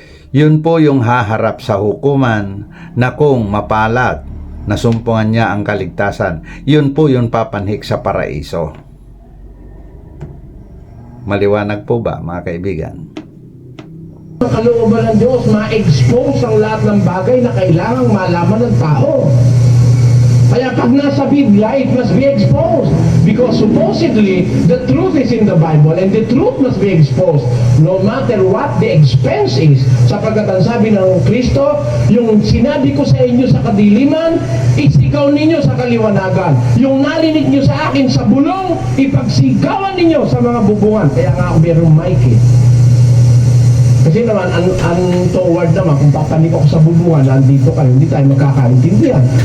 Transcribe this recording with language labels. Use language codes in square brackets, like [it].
[tl] Yun po yung haharap sa hukuman na kung mapalat, nasumpungan niya ang kaligtasan. Yun po yung papanhik sa paraiso. Maliwanag po ba, mga kaibigan? Ang kalooban ng Diyos, ma-expose ang lahat ng bagay na kailangang malaman ng tao. Kaya pag nasa Biblia, [en] it must be exposed. Because supposedly, the truth is in the Bible and the truth must be exposed. No matter what the expense is. [tl] Sapagkat ang sabi ng Kristo, yung sinabi ko sa inyo sa kadiliman, isigaw ninyo sa kaliwanagan. Yung narinig nyo sa akin sa bulong, ipagsigawan ninyo sa mga bubungan. Kaya nga ako mayroong mic eh. Kasi naman, toward naman, kung papanik ako sa bubungan, nandito kayo, hindi tayo magkakaintindihan.